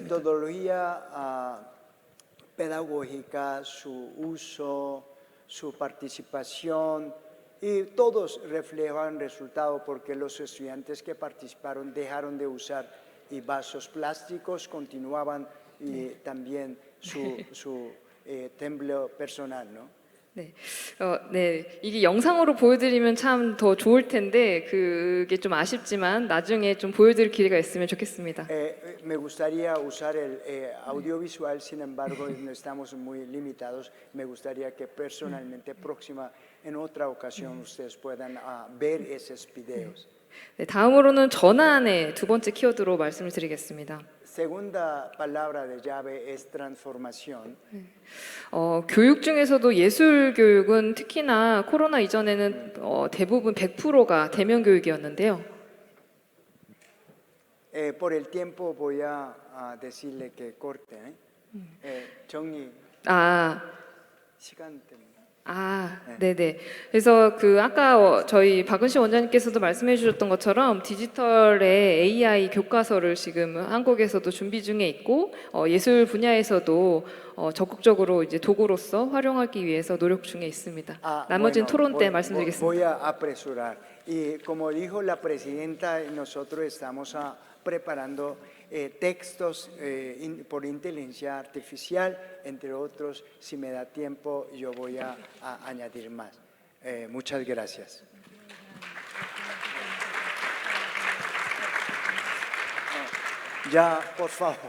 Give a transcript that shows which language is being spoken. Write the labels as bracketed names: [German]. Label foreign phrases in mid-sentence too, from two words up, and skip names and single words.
[Spanish] Metodología pedagógica, su uso, su participación y todos reflejan resultados porque los estudiantes que participaron dejaron de usar vasos plásticos, continuaban y también su templo personal, ¿no? [Korean] 네, 네, 이게 영상으로 보여드리면 참 더 좋을 텐데 그게 좀 아쉽지만 나중에 좀 보여드릴 기회가 있으면 좋겠습니다. [Spanish] Me gustaría usar el audiovisual, sin embargo, no estamos muy limitados. Me gustaría que personalmente, próxima, en otra ocasión, ustedes puedan ver esos videos. [Korean] 네, 다음으로는 전환의 2번째 키워드로 말씀을 드리겠습니다. [Spanish] Segunda palabra de llave es transformación. [Korean] 교육 중에서도 예술 교육은 특히나 코로나 이전에는 대부분 100%가 대면 교육이었는데요. [Spanish] Por el tiempo voy a decirle que corte. [Korean] 정리 아, 시간 때문에. 네네. 그래서 그 아까 저희 박은실 원장님께서도 말씀해 주셨던 것처럼 디지털의 AI 교과서를 지금 한국에서도 준비 중에 있고 예술 분야에서도 적극적으로 이제 도구로서 활용하기 위해서 노력 중에 있습니다. 나머지는 토론 때 말씀드리겠습니다. [Spanish] Voy a apresurar. Y como dijo la presidenta, nosotros estamos preparando textos por inteligencia artificial, entre otros. Si me da tiempo, yo voy a añadir más. Muchas gracias. Ya, por favor.